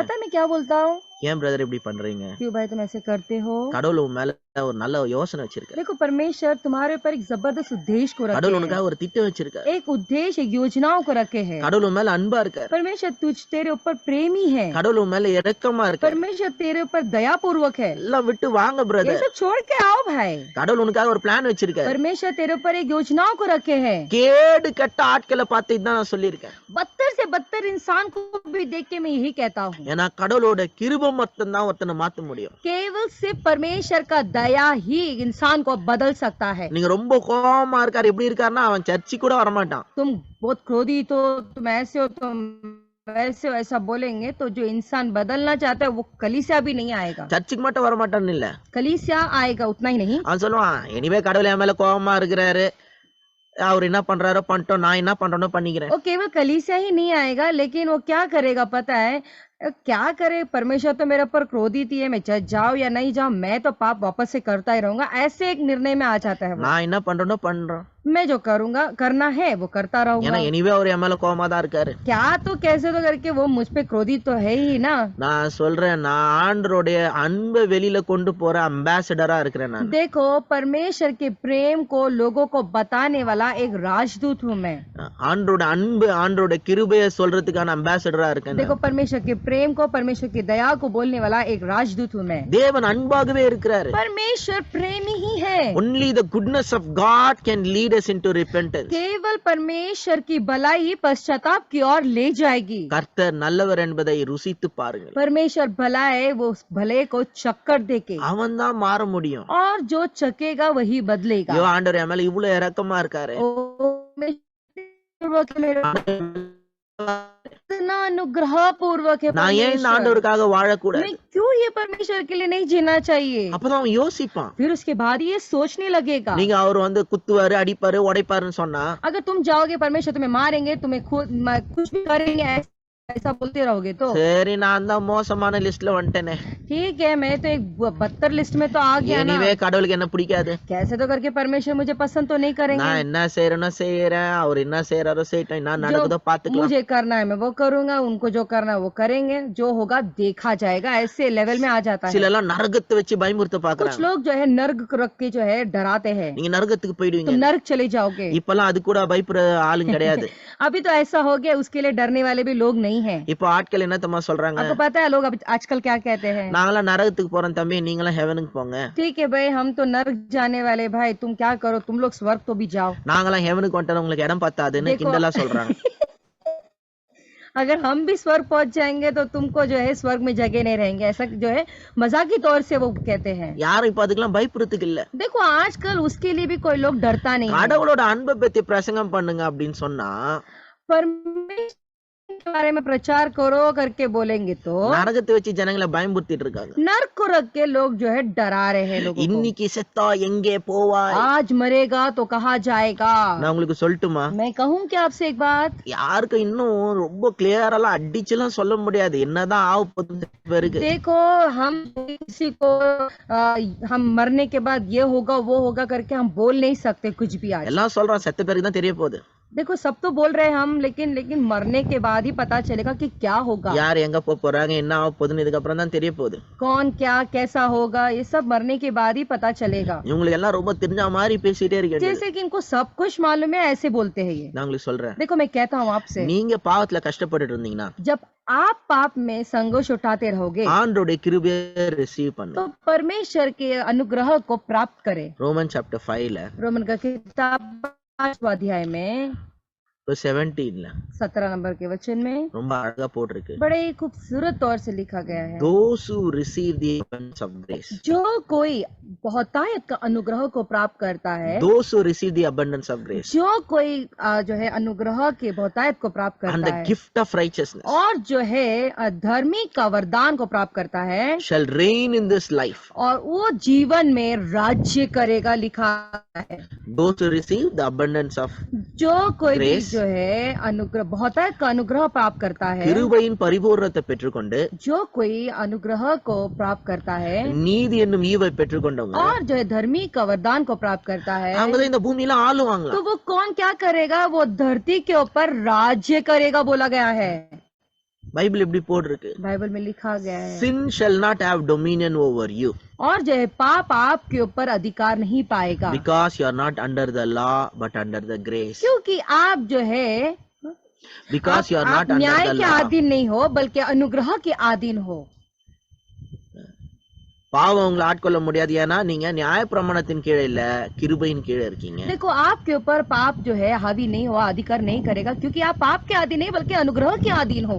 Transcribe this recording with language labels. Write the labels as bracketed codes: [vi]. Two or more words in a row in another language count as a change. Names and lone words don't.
[hi] पता है मैं क्या बोलता हूँ? [ta] ஏன் பிரதர் இப்படி பண்றீங்க, [hi] क्यों भाई तुम ऐसे करते हो? [ta] கடவுள் உன் மேல ஒரு நல்ல யோசனை வச்சிருக்காரு, [hi] देखो परमेश्वर तुम्हारे ऊपर एक जबरदस्त उद्देश्य को रखे [ta] கடவுள் [hi] हैं, [ta] உனக்காக ஒரு திட்டம் வச்சிருக்காரு, [hi] एक उद्देश्य एक योजनाओं को रखे हैं। [ta] கடவுள் உன் மேல அன்பா இருக்காரு, [hi] परमेश्वर तेरे ऊपर प्रेमी है, [ta] கடவுள் உன் மேல இரக்கமா இருக்காரு. [hi] परमेश्वर तेरे ऊपर दया पूर्वक है। [ta] எல்லாம் விட்டு வாங்க [hi] ये [ta] பிரதர், [hi] सब छोड़ के आओ भाई। [ta] கடவுள் உனக்காக ஒரு பிளான் வச்சிருக்காரு. [hi] परमेश्वर तेरे ऊपर एक योजनाओं को रखे हैं। [ta] கேடு கட்ட ஆட்களை பார்த்து தான் நான் சொல்லியிருக்கேன், [hi] बदतर से बदतर इंसान को भी देख के मैं यही कहता हूँ, [ta] ஏன்னா கடவுளோட கிருபை மட்டும் தான் ஒருத்தனை மாத்த முடியும். [hi] केवल सिर्फ परमेश्वर का दया ही इंसान को बदल सकता है। [ta] நீங்க ரொம்ப கோவமா இருக்காரு, எப்படி இருக்காருன்னா அவன் சர்ச்சுக்கு கூட வரமாட்டான். [hi] तुम बहुत क्रोधित हो, तुम ऐसे हो, तुम वैसे हो, ऐसा बोलेंगे तो जो इंसान बदलना चाहता है वो कलीसिया भी नहीं आएगा। [ta] சர்ச்சுக்கு மட்டும் வரமாட்டான்னு இல்ல, [hi] कलीसिया आएगा उतना ही नहीं, [ta] அவன் சொல்லுவான் எனிவே கடவுள் என் மேல கோவமா இருக்கிறாரு, அவர் என்ன பண்றாரோ பண்ணிட்டோம், நான் என்ன பண்றேனோ பண்ணிக்கிறேன். [hi] वो केवल कलीसिया ही नहीं आएगा, लेकिन वो क्या करेगा पता है? क्या करे, परमेश्वर तो मेरे ऊपर क्रोधित ही है, मैं चर्च जाऊं या नहीं जाऊं, मैं तो पाप वापस से करता ही रहूंगा, ऐसे एक निर्णय में आ जाता है वो। [ta] நான் என்ன பண்றேனோ பண்றேன், [hi] मैं जो करूंगा करना है वो करता रहूंगा। [ta] ஏன்னா எனிவே அவர் என் மேல கோவமா தான் இருக்காரு. [hi] क्या तो कैसे तो करके वो मुझ पे क्रोधित तो है ही ना। [ta] நான் சொல்றேன், நான் ஆண்டவருடைய அன்பை வெளியில கொண்டு போற அம்பாசிடரா இருக்கிறேன் நான். [hi] देखो परमेश्वर के प्रेम को लोगों को बताने वाला एक राजदूत हूँ मैं। [ta] ஆண்டவரோட அன்பு, ஆண்டவரோட கிருபையை சொல்றதுக்கான அம்பாசிடரா இருக்கேன். [hi] देखो परमेश्वर के प्रेम को, परमेश्वर की दया को बोलने वाला एक राजदूत हूँ मैं। [ta] தேவன் அன்பாகவே இருக்கிறாரு. [hi] परमेश्वर प्रेमी ही है। [en] Only the goodness of God can lead us into repentance. [hi] केवल परमेश्वर की भलाई पश्चाताप की ओर ले जाएगी। [ta] கர்த்தர் நல்லவர் என்பதை ருசித்து பாருங்கள். [hi] परमेश्वर भला है, वो उस भले को चक्कर देके, [ta] அவன் தான் மாற முடியும். [hi] और जो चकेगा वही बदलेगा। [ta] ஐயோ ஆண்டவர் என் மேல இவ்வளவு இரக்கமா இருக்காரு, [hi] ओ, इतना अनुग्रह पूर्वक है [ta] நான் ஏன் இந்த [hi] परमेश्वर, [ta] ஆண்டவருக்காக வாழக்கூடாது? [hi] मैं क्यों ये परमेश्वर के लिए नहीं जीना चाहिए? [ta] அப்பதான் அவன் யோசிப்பான். [hi] फिर उसके बाद ये सोचने लगेगा। [ta] நீங்க அவர் குத்துவாரு, அடிப்பாரு, உடைப்பாருன்னு சொன்னா [hi] अगर तुम जाओगे परमेश्वर तुम्हें मारेंगे, तुम्हें कुछ भी करेंगे, ऐसा बोलते रहोगे तो [ta] சரி நான் தான் மோசமான லிஸ்ட்ல வந்துட்டேனே, [hi] ठीक है, मैं तो एक बदतर लिस्ट में तो आ गया ना। [ta] எனிவே கடவுளுக்கு என்ன பிடிக்காது, [hi] कैसे तो करके परमेश्वर मुझे पसंद तो नहीं करेंगे। [ta] நான் என்ன செய்யறேனோ செய்யறேன், அவர் என்ன செய்யறாரோ செய்யட்டும், நான் நடக்குதோ பாத்துக்கலாம். [hi] मुझे करना है मैं वो करूंगा, उनको जो करना है वो करेंगे, जो होगा देखा जाएगा, ऐसे लेवल में आ जाता है। [ta] சில எல்லாம் நரகத்தை வச்சு பயமுறுத்த [hi] कुछ [ta] பாக்குறாங்க. [hi] लोग जो है नर्क रख के जो है डराते हैं, [ta] நீங்க நரகத்துக்கு போயிடுவீங்க. [hi] तुम नर्क चले जाओगे। [ta] இப்பெல்லாம் அது கூட பயப்படுற ஆளுங்க கிடையாது. [hi] अभी तो ऐसा हो गया, उसके लिए डरने वाले भी लोग नहीं है। [ta] இப்போ ஆட்கள் என்ன தம்மா சொல்றாங்க, [hi] आपको पता है लोग अभी आजकल क्या कहते हैं? [ta] நாங்களாம் நரகத்துக்கு போறோம் தம்பி, நீங்களாம் ஹெவனுக்கு போங்க. [hi] ठीक है भाई, हम तो नर्क जाने वाले, भाई तुम क्या करो, तुम लोग स्वर्ग तो भी जाओ। [ta] நாங்களாம் ஹெவனுக்கு வந்துட்டோம், உங்களுக்கு இடம் பத்தாதுன்னு [hi] देखो [ta] கிண்டலா சொல்றாங்க. [hi] अगर हम भी स्वर्ग पहुंच जाएंगे तो तुमको जो है स्वर्ग में जगह नहीं रहेंगे, ऐसा जो है मजाकी तौर से वो कहते हैं। [ta] யாரும் இப்ப அதுக்கெல்லாம் பயப்படுறதுக்கு இல்ல. [hi] देखो आजकल उसके लिए भी कोई लोग डरता नहीं है। [ta] கடவுளோட அன்பை பத்தி பிரசங்கம் பண்ணுங்க அப்படின்னு சொன்னா [hi] परमेश्वर के बारे में प्रचार करो करके बोलेंगे तो [ta] நரகத்தை வச்சு ஜனங்களை பயமுறுத்திட்டு இருக்காங்க. [hi] नर्क को रख के लोग जो है डरा रहे हैं लोगों को। [ta] இன்னைக்கு செத்தா எங்கே போவாய், [hi] आज मरेगा तो कहाँ जाएगा। [ta] நான் உங்களுக்கு சொல்லட்டுமா, [hi] मैं कहूँ क्या आपसे एक बात? [ta] யாருக்கும் இன்னும் ரொம்ப கிளியரெல்லாம் அடிச்சுலாம் சொல்ல முடியாது என்னதான் ஆக போகுது பேருக்கு. [hi] देखो हम किसी को हम मरने के बाद ये होगा वो होगा करके हम बोल नहीं सकते कुछ भी आज। [ta] எல்லாம் சொல்றான், செத்த பேருக்கு தான் தெரிய போகுது. [hi] देखो सब तो बोल रहे हैं हम, लेकिन मरने के बाद ही पता चलेगा कि क्या होगा, [ta] யார் எங்க போறாங்க என்ன ஆக போகுதுன்னு இதுக்கப்புறம் தான் தெரிய போகுது. [hi] कौन क्या कैसा होगा, ये सब मरने के बाद ही पता चलेगा। [ta] இவங்களுக்கு எல்லாம் ரொம்ப தெரிஞ்ச மாதிரி பேசிட்டே இருக்கீங்க. [hi] जैसे कि इनको सब कुछ मालूम है ऐसे बोलते हैं ये। [ta] நான் உங்களுக்கு சொல்றேன், [hi] देखो मैं कहता हूँ आपसे, [ta] நீங்க பாவத்துல கஷ்டப்பட்டுட்டு இருந்தீங்கன்னா [hi] जब आप पाप में संघर्ष उठाते रहोगे [ta] ஆண்டோட கிருபையை ரிசீவ் பண்ணு. [hi] तो परमेश्वर के अनुग्रह को प्राप्त करें। [ta] ரோமன் சாப்டர் 5ல [hi] रोमन का किताब 5वां अध्याय में [ta] 17ல [hi] 17 नंबर के वचन में [ta] ரொம்ப அழகா போட்டிருக்கு. [hi] बड़े ही खूबसूरत तौर से लिखा गया है, [en] those who receive the abundance of grace, [hi] जो कोई बहुतायत का अनुग्रह को प्राप्त करता है, [en] those who receive the abundance of grace [hi] जो कोई जो है अनुग्रह के बहुतायत को प्राप्त [en] and [hi] करता [en] the [hi] है [en] gift of righteousness [hi] और जो है धर्मी का वरदान को प्राप्त करता है [en] shall reign in this life. [hi] और वो जीवन में राज्य करेगा, लिखा है। [en] those who receive the abundance of [hi] जो कोई भी [en] Grace. [hi] जो है अनुग्रह बहुतायत का अनुग्रह प्राप्त करता है, [ta] கிருபையின் பரிபூரணத்தை பெற்றுக்கொண்டு [hi] जो कोई अनुग्रह को प्राप्त करता है [ta] நீதி என்னும் ஈவை பெற்றுக்கொண்டவங்க [hi] और जो है धर्मी का वरदान को प्राप्त करता है, [ta] அவங்கதான் இந்த பூமியில ஆளுவாங்களா. [hi] तो वो कौन क्या करेगा, वो धरती के ऊपर राज्य करेगा बोला गया है। [ta] பைபிள் எப்படி போட்டிருக்கு, [hi] बाइबल में लिखा गया है, [en] sin shall not have dominion over you [hi] और जो है पाप आपके ऊपर अधिकार नहीं पाएगा, [en] because you are not under the law but under the grace. [hi] क्योंकि आप जो है [en] because you are [hi] आप [en] not under [hi] न्याय [en] the [hi] के [en] law. [hi] अधीन नहीं हो बल्कि अनुग्रह के अधीन हो। [ta] பாவம் உங்களை ஆட்கொள்ள முடியாது, ஏன்னா நீங்க நியாய பிரமாணத்தின் கீழே இல்ல கிருபையின் கீழே இருக்கீங்க. [hi] देखो आपके ऊपर पाप जो है हावी नहीं हुआ, अधिकार नहीं करेगा, क्योंकि आप पाप के अधीन नहीं बल्कि अनुग्रह के अधीन हो।